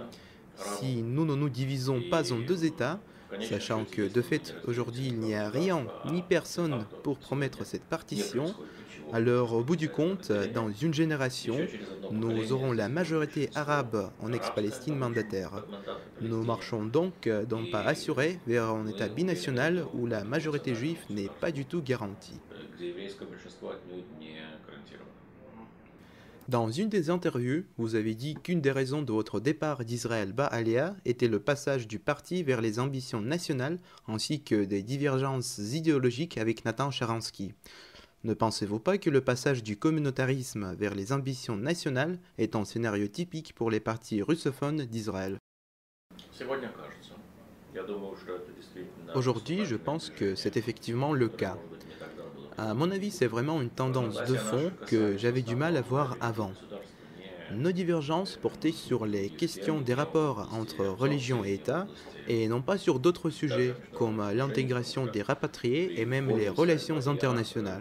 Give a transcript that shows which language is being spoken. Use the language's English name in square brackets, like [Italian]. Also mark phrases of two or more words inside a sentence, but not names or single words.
[French] Si nous ne nous divisons pas en deux États, sachant que de fait aujourd'hui il n'y a rien ni personne pour promettre cette partition, alors au bout du compte, dans une génération, nous aurons la majorité arabe en ex-Palestine mandataire. Nous marchons donc d'un pas assuré vers un État binational où la majorité juive n'est pas du tout garantie. [Russian] где еврейское большинство отнюдь не гарантировано. [French] Dans une des interviews, vous avez dit qu'une des raisons de votre départ d'Israël Baalia était le passage du parti vers les ambitions nationales ainsi que des divergences idéologiques avec Nathan Sharansky. Ne pensez-vous pas que le passage du communautarisme vers les ambitions nationales est un scénario typique pour les partis russophones d'Israël? [Russian] Сегодня кажется. Я думаю, что это действительно [French] Aujourd'hui, je pense que c'est effectivement le cas. À mon avis, c'est vraiment une tendance de fond que j'avais du mal à voir avant. Nos divergences portaient sur les questions des rapports entre religion et État et non pas sur d'autres sujets comme l'intégration des rapatriés et même les relations internationales.